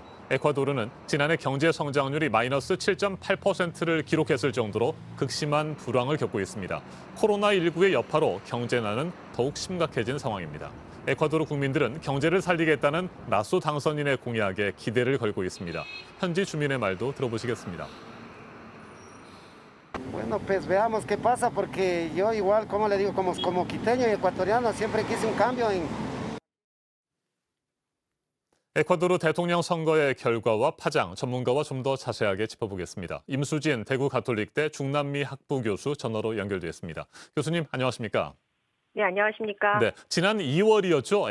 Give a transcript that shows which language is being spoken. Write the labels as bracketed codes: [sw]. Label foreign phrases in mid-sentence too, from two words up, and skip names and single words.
[ko] 에콰도르는 지난해 경제 성장률이 마이너스 7.8%를 기록했을 정도로 극심한 불황을 겪고 있습니다. 코로나19의 여파로 경제난은 더욱 심각해진 상황입니다. 에콰도르 국민들은 경제를 살리겠다는 라소 당선인의 공약에 기대를 걸고 있습니다. 현지 주민의 말도 들어보시겠습니다. [es] Bueno, pues veamos qué pasa, porque yo igual, como le digo, como quiteño y ecuatoriano, siempre quise un cambio en... [ko] 에콰도르 대통령 선거의 결과와 파장, 전문가와 좀 더 자세하게 짚어보겠습니다. 임수진 대구 가톨릭대 중남미 학부 교수 전화로 연결되었습니다. 교수님, 안녕하십니까? 네, 안녕하십니까? 네, 지난 2월이었죠.